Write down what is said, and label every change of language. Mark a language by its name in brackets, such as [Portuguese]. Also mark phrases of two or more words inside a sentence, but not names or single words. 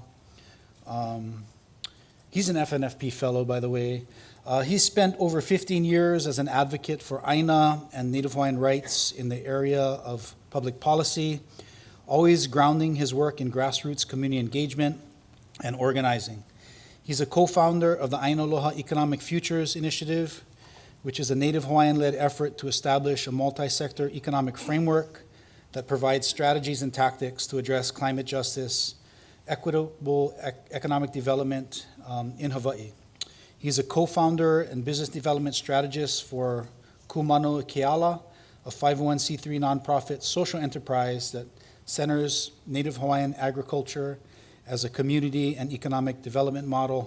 [English] He's an FNFP fellow, by the way. He spent over 15 years as an advocate for ʻāina and Native Hawaiian rights in the area of public policy, always grounding his work in grassroots community engagement and organizing. He's a co-founder of the ʻAina Aloha Economic Futures Initiative, which is a Native Hawaiian-led effort to establish a multi-sector economic framework that provides strategies and tactics to address climate justice, equitable economic development in Hawaii. He's a co-founder and business development strategist for Moʻolono Keala, a 501c3 nonprofit social enterprise that centers Native Hawaiian agriculture as a community and economic development model.